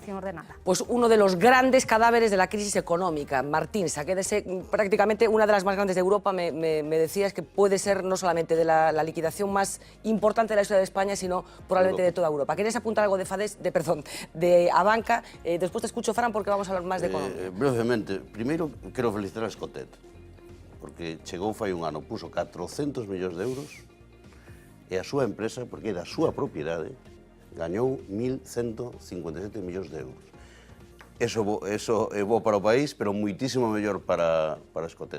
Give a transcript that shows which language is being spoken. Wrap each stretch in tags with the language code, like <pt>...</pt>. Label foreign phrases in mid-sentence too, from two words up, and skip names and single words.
<es>Pues uno de los grandes cadáveres de la crisis económica económica. Martín, saquédese prácticamente una de las más grandes de Europa, me decías que puede ser no solamente de la liquidación más importante de la historia de España, sino probablemente de toda Europa. ¿Querías apuntar algo de Abanca? Después te escucho, Fran, porque vamos a hablar más de economía.</es> <gl>Brevemente, primeiro quero felicitar a Escotet, porque chegou fai un ano, puso 400 millóns de euros e a súa empresa, porque é da súa propiedade, gañou 1.157 millóns de euros. Eso é bo para o país, pero muitísimo mellor para Escotet.</gl>